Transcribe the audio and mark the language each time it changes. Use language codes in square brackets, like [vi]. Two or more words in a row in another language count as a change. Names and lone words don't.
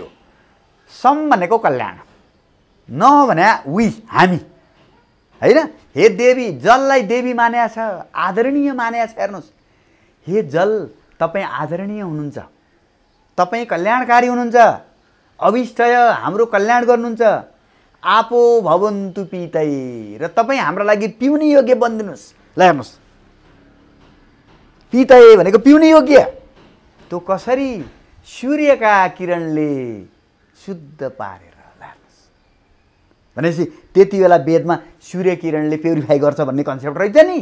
[ne] सम भनेको कल्याण, न भने वी हामी होइन। हे देवी, जललाई देवी मानेको छ, आदरणीय मानेको छ। हेर्नुहोस्, हे जल तपाईँ आदरणीय हुनुहुन्छ, तपाईँ कल्याणकारी हुनुहुन्छ, अविष्टय हाम्रो कल्याण गर्नुहुन्छ। [sa] आपो भवन्तु पितै, [ne] र तपाईँ हाम्रो लागि पिउने योग्य बनिदिनुहोस्। ल हेर्नुहोस्, पितै भनेको पिउने योग्य। त्यो कसरी? सूर्यका किरणले शुद्ध पारेर। हेर्नुहोस् भनेपछि त्यति बेला वेदमा सूर्य किरणले प्युरिफाई गर्छ भन्ने कन्सेप्ट रहेछ नि।